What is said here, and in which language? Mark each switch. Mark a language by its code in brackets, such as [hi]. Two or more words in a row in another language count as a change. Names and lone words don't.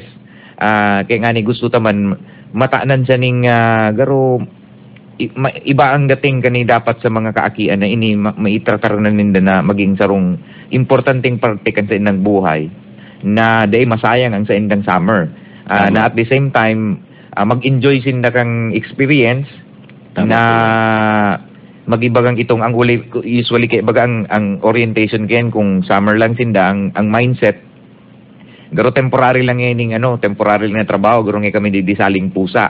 [bik] Kaya nga ni gusto taman mataanan siya ning garo iba ang dating kani dapat sa mga kaakian na ini maitratar na ninda na maging sarong importanteng parte kan sa inang buhay na day masayang ang sa indang summer. Na [en] at the same time [bik] mag-enjoy sinda kang experience. Tama na magibagang itong ang usually kay baga ang orientation ken kung summer lang sinda ang mindset garo temporary lang temporary lang na trabaho garo nga kami disaling pusa.